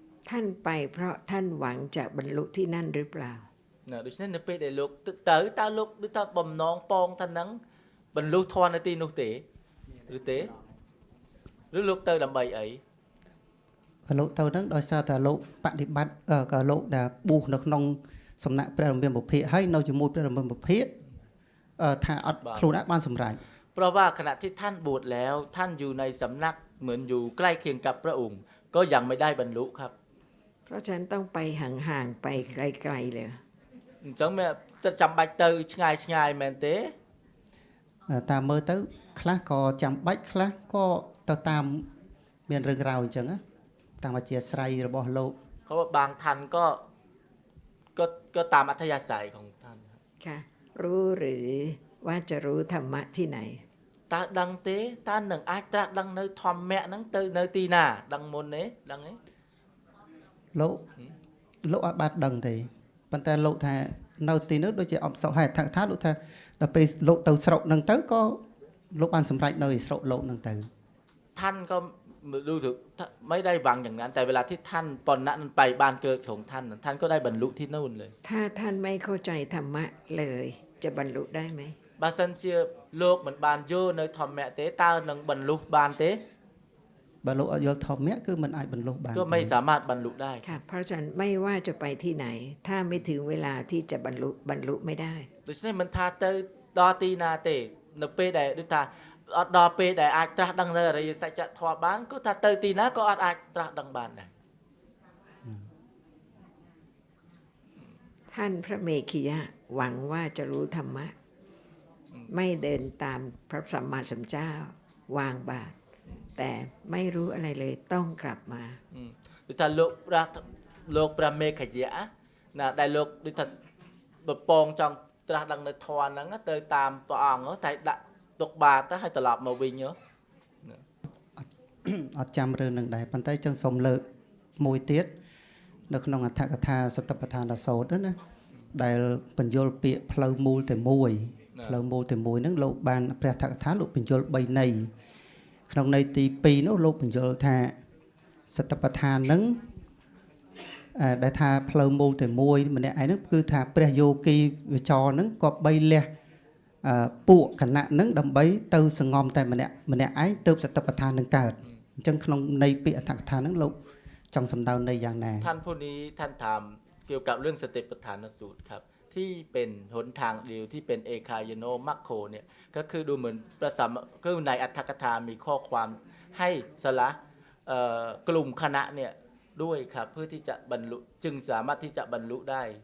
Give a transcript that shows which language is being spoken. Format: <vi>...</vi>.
<th>ท่านไปเพราะท่านหวังจะบรรลุที่นั่นหรือเปล่า</th> <km>ដូច្នេះនៅពេលដែលលោកទៅតើលោកឬតើបំណងពងថាហ្នឹងបរលុះធននៅទីនោះទេឬទេឬលោកទៅដើម្បីអី លោកទៅហ្នឹងដោយសារតែលោកបដិបត្តិក៏លោកដែលប៊ូសនៅក្នុងសំណាក់ព្រះរាមាភិក្ខហើយនៅជាមួយព្រះរាមាភិក្ខ ថាអត់ បាទ ខ្លួនអាចបានសម្រេច</km> <th>เพราะว่าขณะที่ท่านบวชแล้วท่านอยู่ในสำนักเหมือนอยู่ใกล้เคียงกับพระองค์ ก็ยังไม่ได้บรรลุครับ เพราะฉะนั้นต้องไปห่างๆไปไกลๆเลย</th> <km>អញ្ចឹងមែនจะចាំបាច់ទៅឆ្ងាយឆ្ងាយមែនទេ តាមមើលទៅខ្លះក៏ចាំបាច់ខ្លះក៏ទៅតាមមានរឿងរ៉ាវអញ្ចឹងណាតាមអធិស្ឋានរបស់លោក</km> <th>เขาว่าบางท่านก็ตามอัธยาศัยของท่านครับ ค่ะ รู้หรือว่าจะรู้ธรรมะที่ไหน</th> <km>តើដឹងទេតើនឹងអាចត្រាស់ដឹងនៅធម្មៈហ្នឹងទៅនៅទីណាដឹងមុនទេដឹងទេ លោកអត់បានដឹងទេប៉ុន្តែលោកថានៅទីនោះដូចជាអបសុហេតុថាលោកថាដល់ពេលលោកទៅស្រុកហ្នឹងទៅក៏លោកបានសម្រេចនៅឯស្រុកលោកហ្នឹងទៅ</km> <th>ท่านก็ดูถึงไม่ได้หวังอย่างนั้น แต่เวลาที่ท่านปอนนะนั้นไปบ้านเกิดของท่านท่านก็ได้บรรลุที่นู่นเลย ถ้าท่านไม่เข้าใจธรรมะเลยจะบรรลุได้ไหม</th> <km>បើសិនជាលោកមិនបានយល់នៅធម្មៈទេតើនឹងបรรลุបានទេ បើលោកអត់យល់ធម្មៈគឺមិនអាចបรรลุបាន</km> <th>ก็ไม่สามารถบรรลุได้ ค่ะ เพราะฉะนั้นไม่ว่าจะไปที่ไหน ถ้าไม่ถึงเวลาที่จะบรรลุไม่ได้</th> <km>ដូច្នេះមិនថាទៅដល់ទីណាទេនៅពេលដែលដូចថាអត់ដល់ពេលដែលអាចត្រាស់ដឹងនៅអរិយសច្ចធម៌បានក៏ថាទៅទីណាក៏អត់អាចត្រាស់ដឹងបានដែរ</km> <th>ท่านพระเมขียะหวังว่าจะรู้ธรรมะ ไม่เดินตามพระสัมมาสัมพุทธเจ้าวางบาตรแต่ไม่รู้อะไรเลยต้องกลับมา</th> <km>ដូចថាលោកព្រះមេខយៈណាដែលលោកដូចថាបពងចង់ត្រាស់ដឹងនៅធម៌ហ្នឹងទៅតាមព្រះអង្គតែដាក់ទុកបាតទៅឲ្យត្រឡប់មកវិញ អត់ចាំរឿងនឹងដែរប៉ុន្តែចឹងសូមលើកមួយទៀតនៅក្នុងអត្ថកថាសតបដ្ឋានសោតណាដែលបញ្យលពាក្យផ្លូវមូលតែមួយផ្លូវមូលតែមួយហ្នឹងលោកបានព្រះអត្ថកថាលោកបញ្យល3ន័យក្នុងន័យទី2នោះលោកបញ្យលថាសតបដ្ឋានហ្នឹង ដែលថាផ្លូវមូលតែមួយម្នាក់ឯងហ្នឹងគឺថាព្រះយោគីវិចរហ្នឹងក៏បីលះពួកគណៈហ្នឹងដើម្បីទៅសងំតែម្នាក់ឯងទៅសតបដ្ឋាននឹងកើតអញ្ចឹងក្នុងន័យពាក្យអត្ថកថាហ្នឹងលោកចង់សម្ដៅន័យយ៉ាងណា</km> <th>ท่านผู้นี้ท่านถามเกี่ยวกับเรื่องสติปัฏฐานสูตรครับที่เป็นหนทางเดียวที่เป็นเอคายโนมัคโคเนี่ยก็คือดูเหมือนประสัมก็ในอัตถกถามีข้อความให้สละกลุ่มคณะเนี่ยด้วยครับเพื่อที่จะบรรลุจึงสามารถที่จะบรรลุได้</th>